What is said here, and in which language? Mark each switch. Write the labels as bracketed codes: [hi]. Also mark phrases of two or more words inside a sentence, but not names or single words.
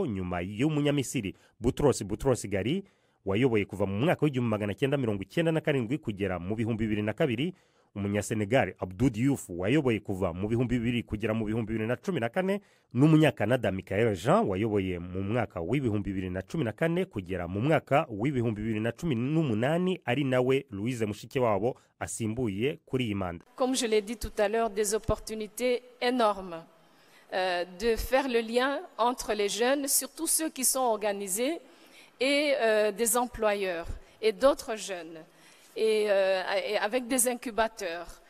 [rw] nyuma y'umunyamisiri Boutros Ghali wayoboye kuva mu mwaka w'1997 kugera mu 2002, umunyasenegal Abdou Diouf wayoboye kuva mu 2000 kugera mu 2014, n'umunyakanada Michael Jean wayoboye mu mwaka w'2014 kugera mu mwaka w'2018 ari nawe Louise Mushikiwabo asimbuye kuri iyi manda. [fr] Comme je l'ai dit tout à l'heure, des opportunités énormes de faire le lien entre les jeunes, surtout ceux qui sont organisés, et des employeurs et d'autres jeunes, et avec des incubateurs.